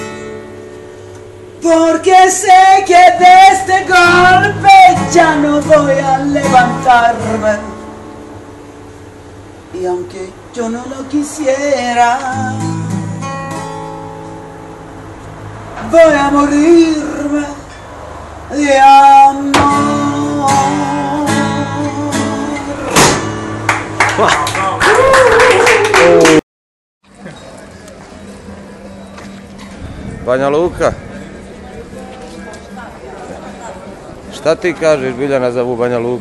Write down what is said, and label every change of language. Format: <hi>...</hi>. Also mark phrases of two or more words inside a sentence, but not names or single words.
<es>Porque sé que de este golpe ya no voy a levantarme. Y aunque yo no lo quisiera, voy a morirme de amor.</es> <sr>Banja Luka. Šta ti kažeš, Biljana, za ovu Banja Luku?</sr>